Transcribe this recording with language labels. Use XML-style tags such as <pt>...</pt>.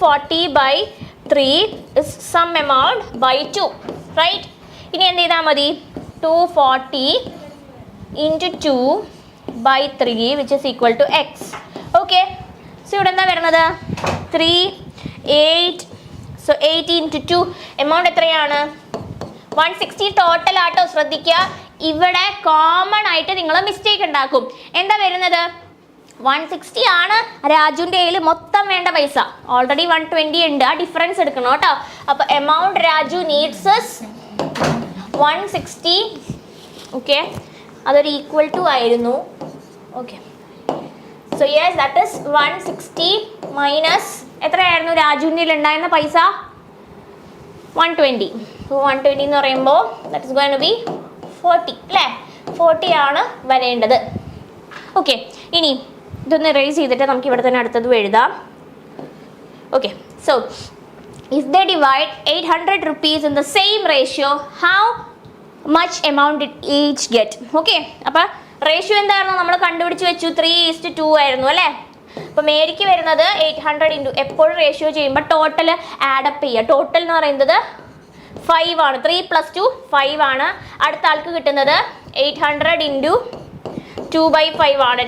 <en>240/3 is some amount by 2, right?</en> <ml>ഇനി എന്ത് ചെയ്താൽ മതി?</ml> <en>240 into 2/3 which is equal to x.</en> <ml>Okay, so ഇവിടെ എന്താ വരുന്നത്? 3 8. സോ 8 into 2 എമൗണ്ട് എത്രയാണ്? 160 ടോട്ടൽ ആട്ടോ. ശ്രദ്ധിക്കുക, ഇവിടെ കോമൺ ആയിട്ട് നിങ്ങൾ മിസ്റ്റേക്ക് ഉണ്ടാക്കും. എന്താ വരുന്നത്? 160 ആണ് രാജുവിൻ്റെ കയ്യിൽ മൊത്തം വേണ്ട പൈസ. ഓൾറെഡി 120 ഉണ്ട്, ആ ഡിഫറൻസ് എടുക്കണം കേട്ടോ.</ml> <en>അപ്പോൾ amount Raju needs 160.</en> <ml>ഓക്കെ, അതൊരു ഈക്വൽ ടു ആയിരുന്നു. Okay,</ml> <en>so yes that is 160 minus</en> <ml>എത്രയായിരുന്നു രാജുവിൻ്റെ കയ്യിൽ ഉണ്ടായിരുന്ന പൈസ? 120.</ml> <en>so 120</en> <ml>എന്ന് പറയുമ്പോൾ</ml> <en>That is going to be 40 അല്ലേ?</en> <ml>40 ആണ് വരേണ്ടത്. ഓക്കെ, ഇനി ഇതൊന്ന് റേസ് ചെയ്തിട്ട് നമുക്ക് ഇവിടെ തന്നെ അടുത്തത് എഴുതാം.</ml> <en>Okay, so if they divide 800 rupees in the same ratio, how much amount did each get?</en> <ml>Okay, അപ്പോൾ റേഷ്യോ എന്തായിരുന്നു നമ്മൾ കണ്ടുപിടിച്ച് വെച്ചു? 3:2 ആയിരുന്നു അല്ലേ? അപ്പോൾ മേരിക്ക് വരുന്നത് 800 ഇൻറ്റു, എപ്പോഴും റേഷ്യോ ചെയ്യുമ്പോൾ ടോട്ടൽ ആഡപ്പ് ചെയ്യുക. ടോട്ടൽ എന്ന് പറയുന്നത് 5 ആണ്. 3 + 2 5 ആണ്. അടുത്ത ആൾക്ക് കിട്ടുന്നത് 800 ഇൻറ്റു 2/5 ആണ്.</ml>